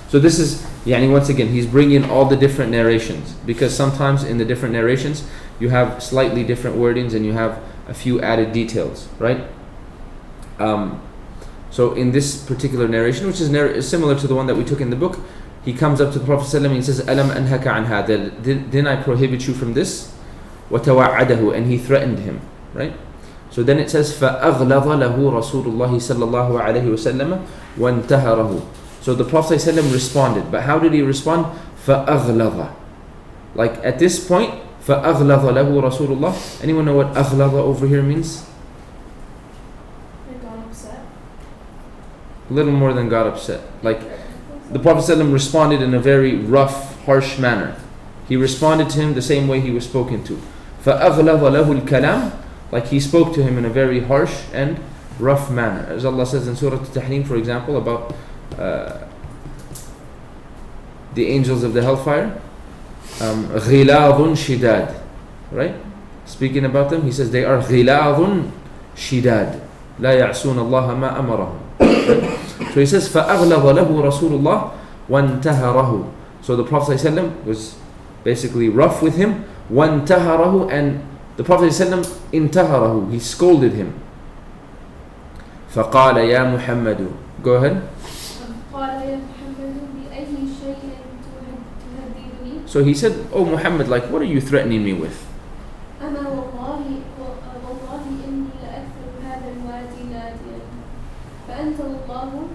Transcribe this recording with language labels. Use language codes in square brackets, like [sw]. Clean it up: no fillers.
[en] So this is, once again, he's bringing all the different narrations, because sometimes in the different narrations you have slightly different wordings and you have a few added details, right? So in this particular narration, which is similar to the one that we took in the book, he comes up to the Prophet ﷺ and he says, [ar] "Alam anhaka an hada? [en] Didn't I prohibit you from this?" وَتَوَعَّدَهُ, and he threatened him, right? [ar] So then it says, فَأَغْلَظَ لَهُ رَسُولُ اللَّهِ صَلَّى اللَّهُ عَلَيْهِ وَسَلَّمَ وَانْتَهَرَهُ. [en] So the Prophet ﷺ responded, but how did he respond? [ar] فَأَغْلَظَ. [en] Like at this point, [ar] فَأَغْلَظَ لَهُ رَسُولُ اللَّهِ. [en] Anyone know what أغلظ over here means? got upset. A little more than got upset. Like the Prophet ﷺ responded in a very rough, harsh manner. He responded to him the same way he was spoken to. [ar] فَأَغْلَظَ لَهُ الْكَلَامِ. [en] Like he spoke to him in a very harsh and rough manner. As Allah says in Surah Al-Tahrim, for example, about the angels of the hellfire. [ar] غِلَاظٌ شِدَادٌ. Right? [en] Speaking about them, he says they are [ar] غِلَاظٌ شِدَادٌ لَا يَعْصُونَ اللَّهَ مَا أَمَرَهُمْ. [en] So he says [ar] فَأَغْلَظَ لَهُ رَسُولُ اللَّهِ وَانْتَهَرَهُ. [en] So the Prophet ﷺ was basically rough with him. وَانْتَهَرَهُ, and the Prophet ﷺ انتهره, he scolded him. [ar] فقال يا محمد. [en] Go ahead. [ar] قال يا محمد بأي شيء تهددني. [en] So he said, "Oh Muhammad, like what are you threatening me with?" [ar] أما والله إني لأكثر هذا الوادي ناديا فأنت الله